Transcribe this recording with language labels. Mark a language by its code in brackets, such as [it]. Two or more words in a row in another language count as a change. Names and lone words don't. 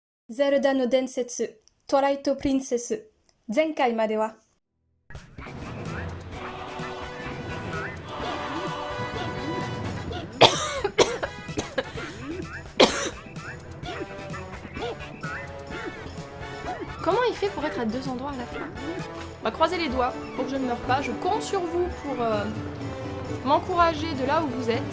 [ja] ゼルダの伝説、トライトプリンセス。前回までは。 [fr] Comment il fait pour être à deux endroits à la fois? On va croiser les doigts pour que je ne meure pas. Je compte sur vous pour m'encourager de là où vous êtes.